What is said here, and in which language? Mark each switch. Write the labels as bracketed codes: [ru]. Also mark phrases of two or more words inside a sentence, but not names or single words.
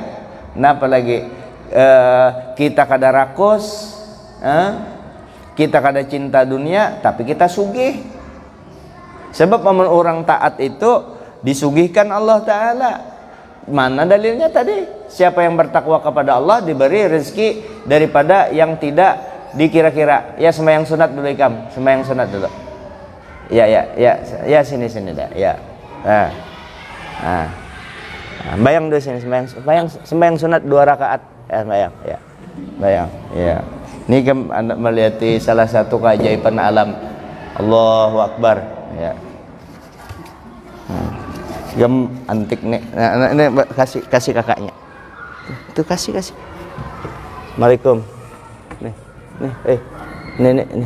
[bjn] Kenapa lagi kita kada rakus, kita kada cinta dunia, tapi kita sugih. [id] Sebab orang taat itu disugihkan Allah Ta'ala. Mana dalilnya tadi? Siapa yang bertakwa kepada Allah diberi rezeki daripada yang tidak dikira-kira. [bjn] Ya sembahyang sunat dulu Ikam, sembahyang sunat dulu. Ya sini dah. Ya. Nah. Bayang dulu sini sembahyang sunat 2 rakaat. Bayang. Ya. Bayang. Ya. [id] Ini kan Anda melihat salah satu keajaiban alam. [ar] Allahu Akbar. [id] Ya. Gam antik nih. Nah, ini kasih kakaknya. Tuh kasih. Assalamualaikum. Nih. Nih.